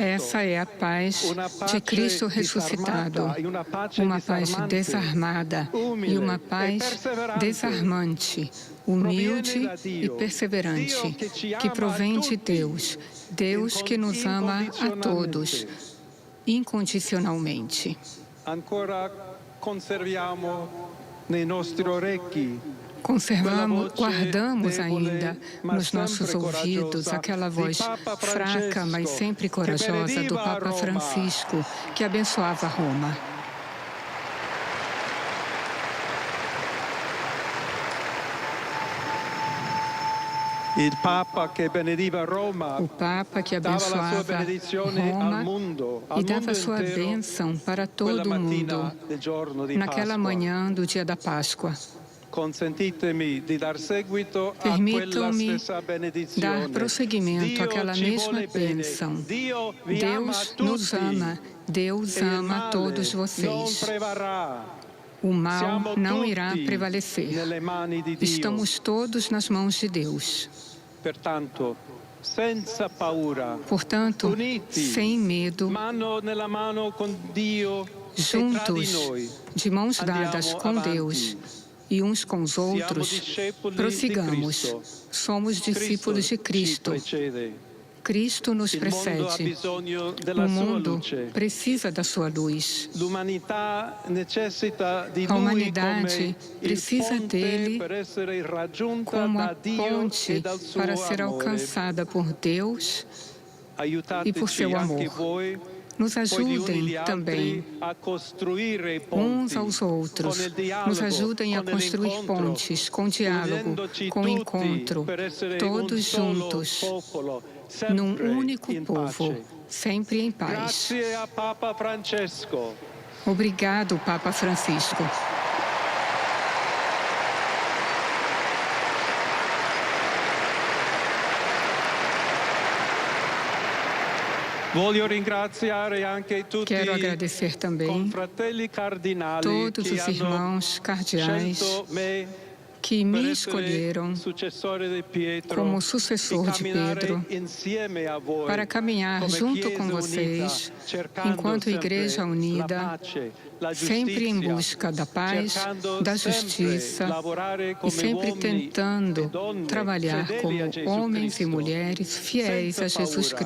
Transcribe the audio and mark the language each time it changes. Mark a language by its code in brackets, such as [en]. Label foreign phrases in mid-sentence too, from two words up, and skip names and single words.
[pt] Essa é a paz de Cristo ressuscitado, uma paz desarmada e uma paz desarmante, humilde e perseverante, que provém de Deus, Deus que nos ama a todos, incondicionalmente. [it] Ancora conserviamo nei nostri orecchi [pt] Guardamos ainda nos nossos ouvidos aquela voz fraca, mas sempre corajosa do Papa Francisco, que abençoava Roma. [it] il Papa che benediva Roma, [pt] O Papa que [it] dava la sua [pt] abençoava [it] benedizione al [pt] Roma [it] mondo, [pt] e dava sua [it] intero, [pt] bênção para [it] quella [pt] todo o [it] mattina [pt] mundo [it] del giorno di [pt] naquela [it] Pasqua. [pt] manhã do dia da Páscoa. [it] Consentitemi di dar seguito a quella [pt] Permitam-me [it] stessa benedizione. [pt] dar prosseguimento [it] Dio [pt] àquela [it] ci [pt] mesma [it] vuole bene. [pt] bênção. [it] Dio vi ama [pt] Deus [it] a [pt] nos [it] tutti. [pt] ama, Deus [it] E il [pt] ama [it] male [pt] todos [it] non [pt] vocês. [it] prevarrà. [pt] O mal [it] Siamo [pt] não [it] tutti [pt] irá prevalecer. [it] nelle mani di Dio. [pt] Estamos todos nas mãos de Deus. [it] Pertanto, senza paura, [pt] Portanto, [it] uniti, [pt] sem medo, [it] mano nella mano con Dio e tra di [pt] juntos, [it] noi, [pt] de mãos dadas [it] andiamo [pt] com [it] avanti. [pt] Deus e uns com os outros, [it] discepoli di [pt] prossigamos. [it] Cristo. [pt] Somos discípulos de Cristo. [it] ci precede. [pt] Cristo nos [it] Il mondo ha [pt] precede. [it] bisogno della [pt] O [it] sua [pt] mundo [it] luce. [pt] precisa da sua luz. [it] L'umanità necessita di [pt] A [it] lui [pt] humanidade [it] come [pt] precisa [it] il ponte [pt] dele [it] per essere raggiunta [pt] como [it] da [pt] a [it] Dio [pt] ponte [it] e dal suo [pt] para ser [it] amore. [pt] alcançada por Deus e por [it] Aiutateci [pt] seu [it] anche [pt] amor. [it] voi [pt] Nos [it] poi gli uni [pt] ajudem [it] gli altri [pt] também [it] a costruire i ponti [pt] uns aos outros. [it] con il dialogo, [pt] Nos ajudem a [it] con [pt] construir [it] l'incontro, [pt] pontes com diálogo, [it] unendoci [pt] com [it] tutti [pt] encontro, [it] per essere un [pt] todos [it] solo [pt] juntos, [it] popolo, [pt] num [it] sempre [pt] único [it] in [pt] povo, [it] pace. [pt] sempre em paz. [it] Grazie a Papa Francesco. [pt] Obrigado, Papa Francisco. [it] Voglio ringraziare anche tutti [pt] Quero agradecer [it] i [pt] também [it] confratelli cardinali [pt] todos [it] che [pt] os [it] hanno [pt] irmãos cardeais [it] scelto me [pt] que [it] per [pt] me [it] essere [pt] escolheram [it] successore di Pietro [pt] como sucessor [it] e [pt] de [it] camminare [pt] Pedro [it] insieme a voi [pt] para caminhar [it] come [pt] junto [it] Chiesa [pt] com [it] unita, [pt] vocês, [it] cercando [pt] enquanto [it] sempre [pt] Igreja [it] la [pt] unida, [it] pace, la [pt] sempre em [it] giustizia, [pt] busca da paz, [it] cercando [pt] da [it] sempre [pt] justiça [it] lavorare [pt] e [it] come [pt] sempre [it] uomini [pt] tentando [it] e donne [pt] trabalhar [it] fedeli [pt] como [it] a Gesù [pt] homens e [it] Cristo, [pt] mulheres fiéis [it] senza [pt] a Jesus [it] paura,